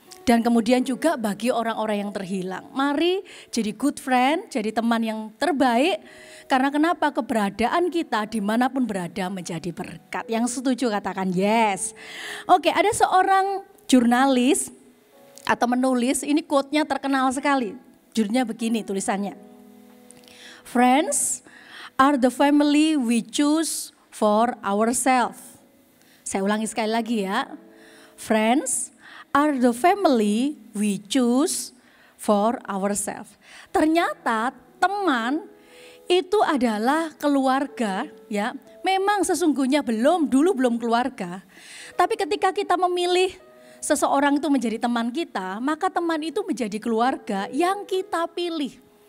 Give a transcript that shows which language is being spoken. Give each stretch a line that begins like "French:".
Indonesian: Dan kemudian juga bagi orang-orang yang terhilang. Mari jadi
English: good friend,
Indonesian: jadi teman yang terbaik. Karena kenapa? Keberadaan kita dimanapun berada menjadi berkat. Yang setuju katakan yes. Oke, ada seorang jurnalis atau menulis, ini quote-nya terkenal sekali. Judulnya begini tulisannya.
English: Friends are the family we choose for ourselves.
Indonesian: Saya ulangi sekali lagi ya.
English: Friends are the family we choose for ourselves.
Indonesian: Ternyata teman itu adalah keluarga ya. Memang sesungguhnya dulu belum keluarga. Tapi ketika kita memilih seseorang itu menjadi teman kita, maka teman itu menjadi keluarga yang kita pilih.